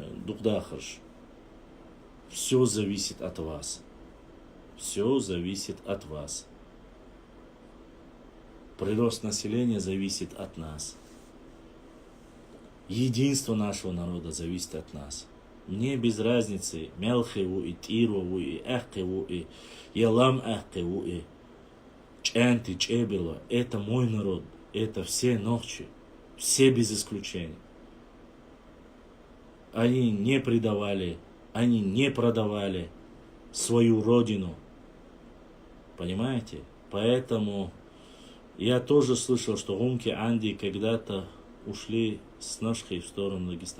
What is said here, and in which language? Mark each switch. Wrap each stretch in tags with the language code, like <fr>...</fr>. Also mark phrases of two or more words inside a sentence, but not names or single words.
<ru>Духдахаш. Все зависит от вас. Все зависит от вас. Прирост населения зависит от нас. Единство нашего народа зависит от нас. Мне без разницы, Мелхеву и Тирову и Эхкеву и Ялам Эхкеву и Чэнти, Чебила. Это мой народ. Это все ногчи. Все без исключения. Они не предавали, они не продавали свою родину. Понимаете? Поэтому я тоже слышал, что гумки Анди когда-то ушли с Нашхой в сторону Дагестана.</ru>